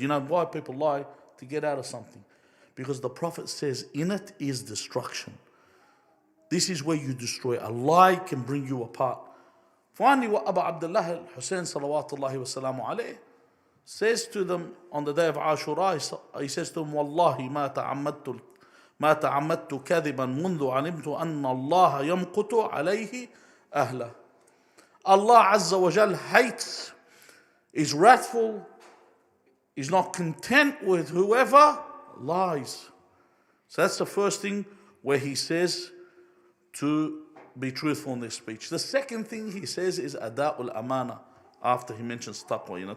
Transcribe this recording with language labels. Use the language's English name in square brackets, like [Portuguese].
[English] You know why people lie? To get out of something. Because the Prophet says, in it is destruction. This is where you destroy. A lie can bring you apart. Finally, what Abu Abdullah al-Hussein salawatullahi wa salamu alayhi says to them on the day of Ashura, he says to them, [Arabic] Wallahi ma ta'ammadtu ما تعمدت كذبا منذ علمت أن الله يمقت عليه أهله. [English] Allah Azza wa Jal hates, is wrathful, is not content with whoever lies. So that's the first thing where he says to be truthful in their speech. The second thing he says is ada'ul amana, after he mentions taqwa.